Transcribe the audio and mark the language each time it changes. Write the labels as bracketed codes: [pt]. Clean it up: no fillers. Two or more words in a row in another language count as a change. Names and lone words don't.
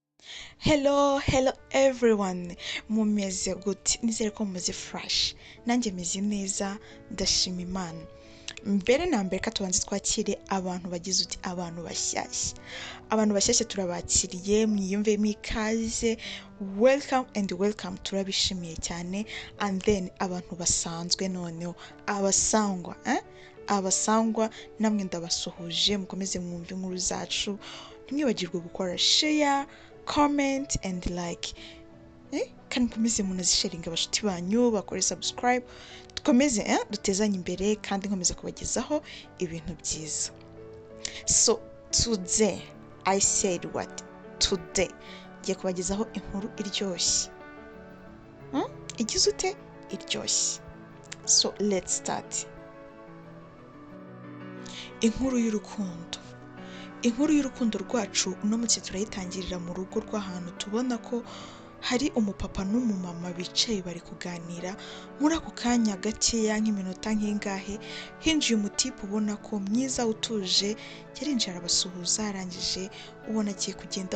[en] Hello everyone. [rw] Mumeze gute? Nizere ko mumeze fresh. Nanjye meze neza, ndashima Imana. Mbere na mbere ka tubanze twakire abantu bagize uti abantu bashyashya. Abantu bashyashya turabakiriye, mwiyumvemo ikaze. [en] Welcome and welcome, [rw] turabishimiye cyane. [en] And then [rw] abantu basanzwe noneho, abasangwa, abasangwa namwe ndabasuhuje, mukomeze mwumve inkuru zacu. Ntimwibagirwe gukora [en] share, comment and like, [rw] kandi mukomeze munazisharinga abashuti banyu, bakore subscribe, dukomeze dutezanye imbere kandi nkomeza kubagezaho ibintu byiza. [en] So today I said what? [rw] Today ngiye kubagezaho inkuru iryoshye. Igize ute? Iryoshye. [en] So let's start. [rw] Inkuru y'urukundo. Inkuru y'urukundo rwacu uno munsi turayitangirira mu rugo rw'ahantu tubona ko hari umupapa n'umumama bicaye bari kuganira. Muri ako kanya gakeya nk'iminota nk'ingahe hinjiye umutipe ubona ko mwiza utuje, yarinjira arabasuhuza, arangije ubona agiye kugenda.